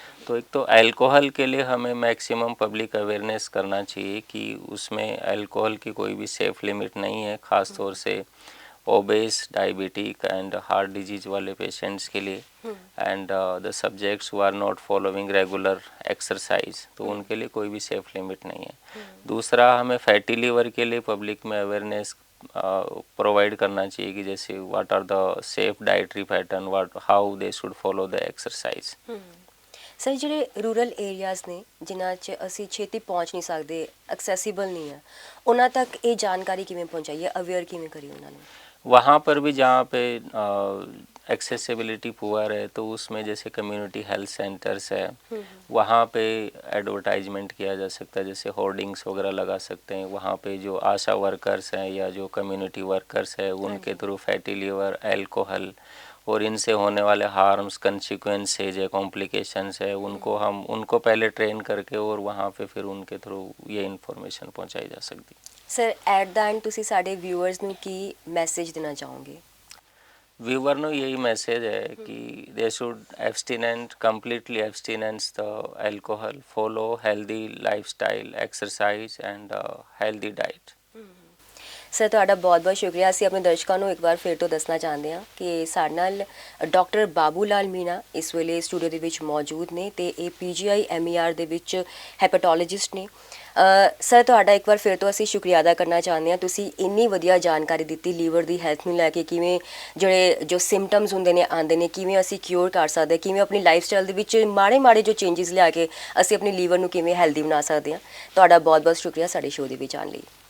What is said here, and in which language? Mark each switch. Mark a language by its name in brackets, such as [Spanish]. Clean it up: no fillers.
[Hindi] तो एक तो अल्कोहल के लिए हमें मैक्सिमम पब्लिक अवेयरनेस करना चाहिए कि उसमें अल्कोहल की कोई भी सेफ लिमिट नहीं है, ख़ास तौर से OBCs, diabetic and heart disease वाले पेशेंट्स के लिए, [English] and the subjects who are not following regular exercise, [Hindi] तो उनके लिए कोई भी सेफ लिमिट नहीं है। दूसरा, हमें फैटी लीवर के लिए पब्लिक में अवेयरनेस प्रोवाइड करना चाहिए कि जैसे [English] What are the safe dietary pattern, how they should follow the exercise. [Punjabi] Sir, ਜਿਹੜੇ ਰੂਰਲ ਏਰੀਆਜ਼ ਨੇ ਜਿਨ੍ਹਾਂ 'ਚ ਅਸੀਂ ਛੇਤੀ ਪਹੁੰਚ ਨਹੀਂ ਸਕਦੇ, ਐਕਸੈਸੀਬਲ ਨਹੀਂ ਹੈ, ਉਹਨਾਂ ਤੱਕ ਇਹ ਜਾਣਕਾਰੀ ਕਿਵੇਂ ਪਹੁੰਚਾਈਏ, ਅਵੇਅਰ ਕਿਵੇਂ ਕਰੀਏ ਉਹਨਾਂ ਨੂੰ? [Hindi] वहाँ पर भी जहाँ पे एक्सेसिबिलिटी पुअर है तो उसमें जैसे कम्युनिटी हेल्थ सेंटर्स है, वहाँ पे एडवर्टाइजमेंट किया जा सकता है, जैसे होर्डिंग्स वगैरह लगा सकते हैं। वहाँ पे जो आशा वर्कर्स हैं या जो कम्युनिटी वर्कर्स है उनके थ्रू फैटी लीवर, अल्कोहल और इनसे होने वाले हार्म्स, कंसिक्वेंसेज है, कॉम्प्लिकेशंस है, उनको पहले ट्रेन करके और वहाँ पे फिर उनके थ्रू ये इन्फॉर्मेशन पहुँचाई जा सकती है। [Punjabi] ਸਰ, ਐਟ ਦਾ ਐਂਡ ਤੁਸੀਂ ਸਾਡੇ ਵਿਊਅਰਸ ਨੂੰ ਕੀ ਮੈਸੇਜ ਦੇਣਾ ਚਾਹੋਗੇ? [English] viewer नो [Hindi] यही मैसेज है कि [English] They should abstinent completely abstinence the alcohol, follow healthy lifestyle, exercise and healthy diet. [Punjabi] Sir, ਤੁਹਾਡਾ ਬਹੁਤ ਬਹੁਤ ਸ਼ੁਕਰੀਆ। ਅਸੀਂ ਆਪਣੇ ਦਰਸ਼ਕਾਂ ਨੂੰ ਇੱਕ ਵਾਰ ਫਿਰ ਤੋਂ ਦੱਸਣਾ ਚਾਹੁੰਦੇ ਹਾਂ ਕਿ ਸਾਡੇ ਨਾਲ ਡਾਕਟਰ ਬਾਬੂ ਲਾਲ ਮੀਣਾ ਇਸ ਵੇਲੇ ਸਟੂਡੀਓ ਦੇ ਵਿੱਚ ਮੌਜੂਦ ਨੇ ਅਤੇ ਇਹ PGI MER ਦੇ ਵਿੱਚ ਹੈਪੇਟੋਲੋਜਿਸਟ ਨੇ। ਸਰ, ਤੁਹਾਡਾ ਇੱਕ ਵਾਰ ਫਿਰ ਤੋਂ ਅਸੀਂ ਸ਼ੁਕਰੀਆ ਅਦਾ ਕਰਨਾ ਚਾਹੁੰਦੇ ਹਾਂ, ਤੁਸੀਂ ਇੰਨੀ ਵਧੀਆ ਜਾਣਕਾਰੀ ਦਿੱਤੀ ਲੀਵਰ ਦੀ ਹੈਲਥ ਨੂੰ ਲੈ ਕੇ, ਕਿਵੇਂ ਜਿਹੜੇ ਜੋ ਸਿੰਪਟਮਸ ਹੁੰਦੇ ਨੇ ਆਉਂਦੇ ਨੇ, ਕਿਵੇਂ ਅਸੀਂ ਕਿਉਰ ਕਰ ਸਕਦੇ, ਕਿਵੇਂ ਆਪਣੀ ਲਾਈਫ ਸਟਾਈਲ ਦੇ ਵਿੱਚ ਮਾੜੇ ਜੋ ਚੇਂਜਸ ਲਿਆ ਕੇ ਅਸੀਂ ਆਪਣੀ ਲੀਵਰ ਨੂੰ ਕਿਵੇਂ ਹੈਲਦੀ ਬਣਾ ਸਕਦੇ ਹਾਂ। ਤੁਹਾਡਾ ਬਹੁਤ ਬਹੁਤ ਸ਼ੁਕਰੀਆ ਸਾਡੇ ਸ਼ੋਅ ਦੇ ਵਿੱਚ ਆਉਣ ਲਈ।